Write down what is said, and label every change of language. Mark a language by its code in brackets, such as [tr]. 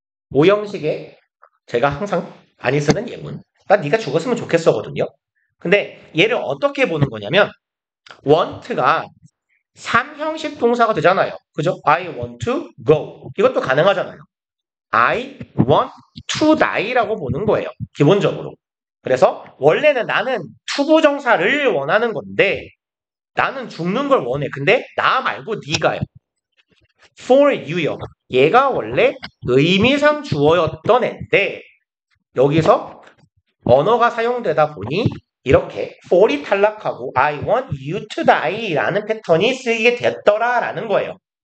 [ko] 오형식에 제가 항상 많이 쓰는 예문. 난 네가 죽었으면 좋겠어거든요. 근데 얘를 어떻게 보는 거냐면 want가 3형식 동사가 되잖아요. 그죠? [en] I want to go. [ko] 이것도 가능하잖아요. [en] I want to die [ko] 라고 보는 거예요. 기본적으로. 그래서 원래는 나는 투부정사를 원하는 건데 나는 죽는 걸 원해. 근데 나 말고 네가요. for you요. 얘가 원래 의미상 주어였던 애인데 여기서 언어가 사용되다 보니 이렇게 for이 탈락하고 [en] I want you to die [ko] 라는 패턴이 쓰이게 됐더라라는 거예요.